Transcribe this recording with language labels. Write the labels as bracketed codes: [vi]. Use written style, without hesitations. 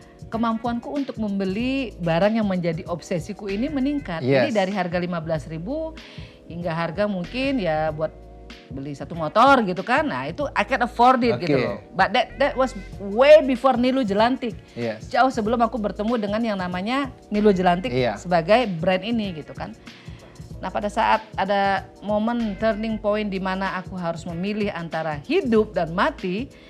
[id] Kemampuanku untuk membeli barang yang menjadi obsesiku ini meningkat. Jadi dari harga 15.000 hingga harga mungkin ya buat beli satu motor gitu kan. Nah itu [en] I can afford it [id] gitu loh. [en] But that was way before Nilu Jelantik. [id] Jauh sebelum aku bertemu dengan yang namanya Nilu Jelantik sebagai brand ini gitu kan. Nah pada saat ada momen turning point di mana aku harus memilih antara hidup dan mati.